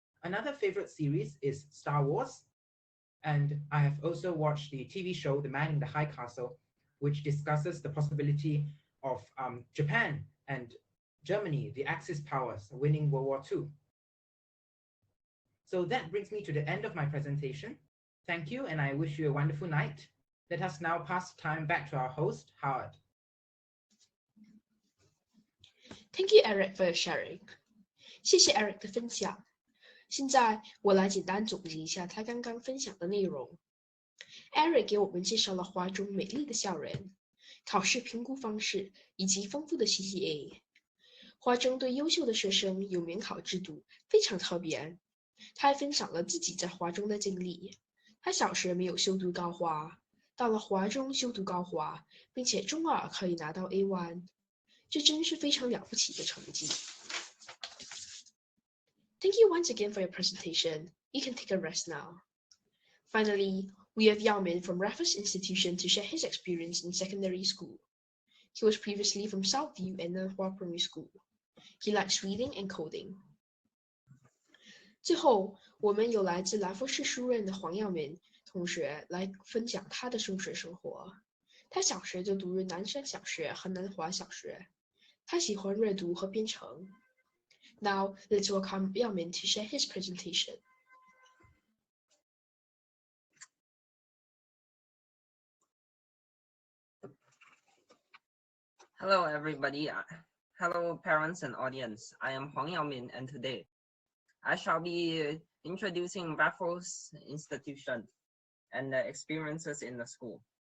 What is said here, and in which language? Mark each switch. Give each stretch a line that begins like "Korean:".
English: Another favorite series is Star Wars. And I have also watched the TV show, The Man in the High Castle, which discusses the possibility of Japan and Germany, the Axis powers, winning World War II. So that brings me to the end of my presentation. Thank you, and I wish you a wonderful night. Let us now pass time back to our host, Howard. Thank you, Eric, for your sharing.
Chinese: 谢谢 Eric 的分享。现在我来简单总结一下他刚刚分享的内容。 Eric 给我们介绍了华中美丽的校园、考试评估方式以及丰富的 CCA。华中对优秀的学生有免考制度，非常特别。他还分享了自己在华中的经历。他小学没有修读高华，到了华中修读高华，并且中二可以拿到 A1。这真是非常了不起的成绩。
English: Thank you once again for your presentation. You can take a rest now. Finally, we have Yaomin from Raffles Institution to share his experience in secondary school. He was previously from Southview and Nanhua Primary School. He likes reading and coding.
Chinese: 最后，我们有来自来福士书院的黄耀明同学来分享他的中学生活。他小学就读于南山小学和南华小学。他喜欢阅读和编程。
English: Now, let's welcome Yaomin to share his presentation. Hello, everybody. Hello, parents and audience. I am Huang Yaomin, and today I shall be introducing Raffles Institution and the experiences in the school.